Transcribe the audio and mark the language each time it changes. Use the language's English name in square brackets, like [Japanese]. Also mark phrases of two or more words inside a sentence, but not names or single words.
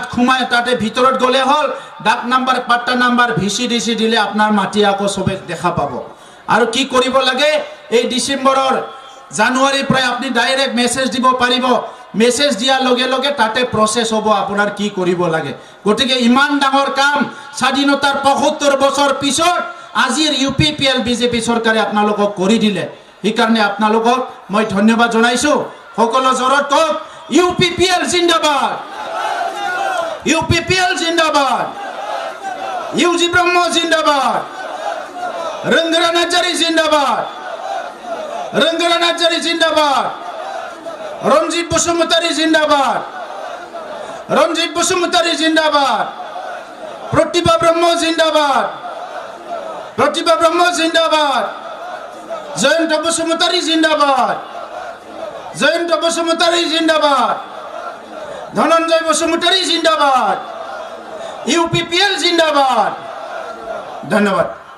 [Assamese] খুমাই তাতে ভিতৰত গলে হল ডাক নাম্বাৰ পাট্টা নাম্বাৰ VCDC দিলে আপোনাৰ মাটি আকৌ সবে দেখা পাব আৰু কি কৰিব লাগে এই ডিসেম্বৰৰ জানুৱাৰী প্ৰায় আপুনি ডাইৰেক্ট মেসেজ দিব পাৰিব মেসেজ দিয়াৰ লগে লগে তাতে প্ৰসেস হ'ব আপোনাৰ কি কৰিব লাগে গটিকে ইমান ডাঙৰ কাম স্বাধীনতাৰ ৭৫ বছৰ পিছত আজিৰ UPPL বিজেপি চৰকাৰে আপোনালোকক কৰি দিলে এই কাৰণে আপোনালোকক মই ধন্যবাদ জনাইছো সকলো জৰত কক UPPL জিন্দাবাদ UPPL জিন্দাবাদ ইউজি ব্ৰহ্ম জিন্দাবাদ रंगरा नार्जारी जिंदाबाद [Bodo] रंगरा नार्जारी जिंदाबाद रंजित बसुमतारी जिंदाबाद रंजित बसुमतारी जिंदाबाद प्रतिभा ब्रह्म जिंदाबाद प्रतिभा ब्रह्म जिंदाबाद जयंत बसुमतारी जिंदाबाद जयंत बसुमतारी जिंदाबाद धनंजय बसुमतारी जिंदाबाद UPPL जिंदाबाद धन्यवाद